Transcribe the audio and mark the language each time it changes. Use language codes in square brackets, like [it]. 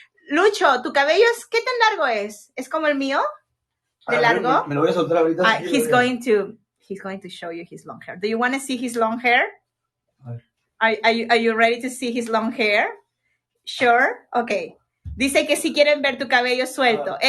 [es] Lucho, ¿tu cabello qué tan largo es? ¿Es como el mío? ¿De largo? Me lo voy a soltar ahorita. [en] He's going to show you his long hair. Do you want to see his long hair? Are you ready to see his long hair? Sure? Okay. [es] Dice que si quieren ver tu cabello suelto.